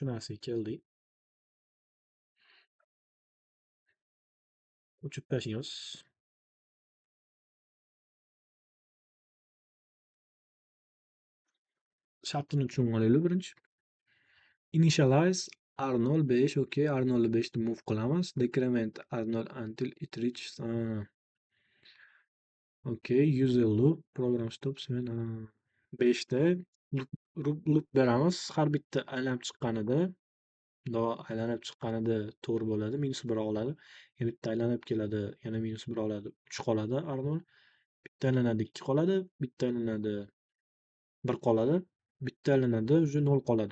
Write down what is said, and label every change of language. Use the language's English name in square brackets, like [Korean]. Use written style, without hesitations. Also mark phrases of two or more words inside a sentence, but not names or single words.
[Uzbek] Shu narsaga keldik. O'chirib tashlaymiz. Shartini tushunib olaylik birinchi. [English] Initialize R0 5, [Uzbek] okey, R0 5 ni move qilamiz. [English] Decrement R0 until it reaches okey, use a loop, program stops when [Uzbek] 5 da loop beramiz. Har bitta aylanib chiqqanida, aylanib chiqqanida to'g'ri bo'ladi, -1 oladi. Yana bitta aylanib keladi, yana -1 oladi. 3 qoladi R0. Bitta aylanadi 2 qoladi, bitta aylanadi 1 qoladi, bitta aylanadi уже 0 qoladi.